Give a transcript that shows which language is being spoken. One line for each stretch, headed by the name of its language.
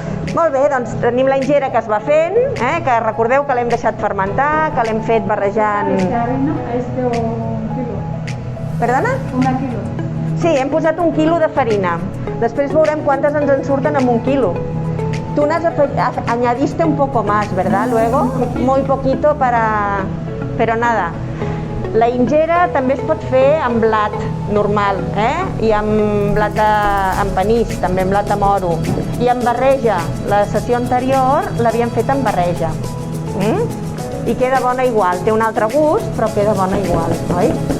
Catalan: Molt bé, doncs tenim la ingera que es va fent, que recordeu que l'hem deixat fermentar, que l'hem fet barrejant...
Spanish: Esta harina és de 1 quilo.
Catalan: Perdona? 1 quilo. Sí, hem posat 1 quilo de farina. Després veurem quantes ens en surten amb 1 quilo.
Spanish: Tú añadiste un poco más, ¿verdad? Luego, muy poquito pero nada.
Catalan: La ingera també es pot fer amb blat normal, i amb blat amb panís, també amb blat de moro, i amb barreja. La sessió anterior l'havíem fet amb barreja. I queda bona igual, té un altre gust, però queda bona igual, oi?